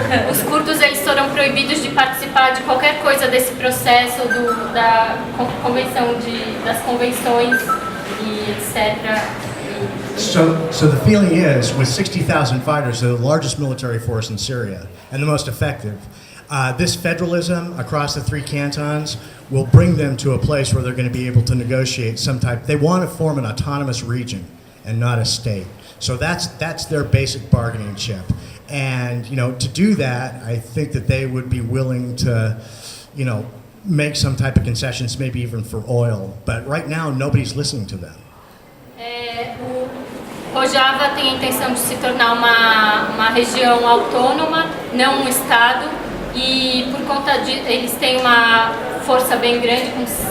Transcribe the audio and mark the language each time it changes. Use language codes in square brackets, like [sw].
[pt] Os curdos eles foram proibidos de participar de qualquer coisa desse processo da convenção das convenções e etc. [en] So the feeling is, with 60,000 fighters, they're the largest military force in Syria and the most effective. This federalism across the three cantons will bring them to a place where they're going to be able to negotiate some type. They want to form an autonomous region and not a state. So that's their basic bargaining chip. And, to do that, I think that they would be willing to, make some type of concessions, maybe even for oil. But right now, nobody's listening to them. [pt] O Rojava tem a intenção de se tornar uma região autônoma, não um estado, e por conta de eles têm uma força bem grande com